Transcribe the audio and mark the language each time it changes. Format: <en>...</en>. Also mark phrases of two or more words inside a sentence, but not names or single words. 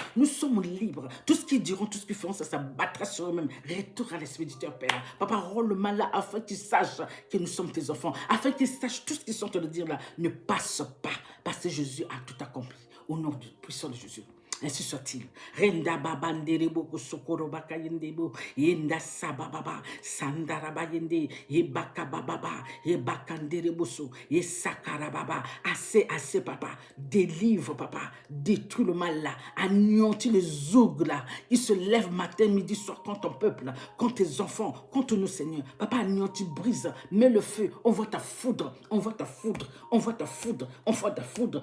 <fr>Nous sommes libres. Tout ce qu'ils diront, tout ce qu'ils feront, ça s'abattra sur eux-mêmes. Retour à l'expéditeur, Père. Papa, rends le mal là afin qu'ils sachent que nous sommes tes enfants. Afin qu'ils sachent tout ce qu'ils sont en train de dire là. Ne passe pas. Parce que Jésus a tout accompli. Au nom puissant de Jésus. Ainsi soit-il. Renda babanderebo kusokoro bakayendebo yenda sabababa sandaraba yende yebaka bababa yebakanderebo so yesakarababa. Assez papa. Délivre papa. Détruis le mal là. Anéantis les ougles là qui se lèvent matin, midi, soir contre ton peuple, là, contre tes enfants, contre nous Seigneur. Papa, anéantis, brise, mets le feu. On voit ta foudre. On voit ta foudre. On voit ta foudre. On voit ta foudre.</fr>